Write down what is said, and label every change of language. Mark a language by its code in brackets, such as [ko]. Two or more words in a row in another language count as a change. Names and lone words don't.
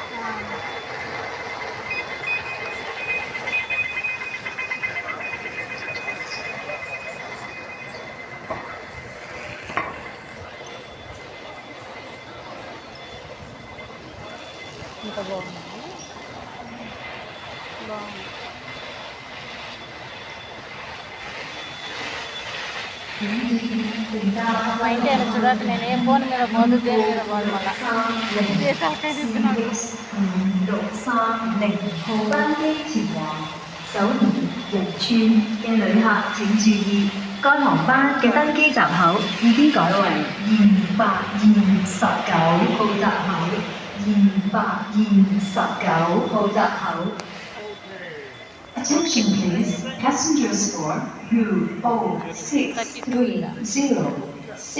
[te] ఇంత బాగుంది. బాగుంది. మా ఇంటి ఆయన చూడక నేను ఏ ఫోన్ మీద పోదు, దేని మీద పోదు. మళ్ళీ తిప్పుతున్నాడు. [yue] 606零號班機前往首爾仁川嘅旅客請注意，該航班嘅登機閘口已經改為229號閘口。229號閘口。 [en] Attention please, passengers for U0630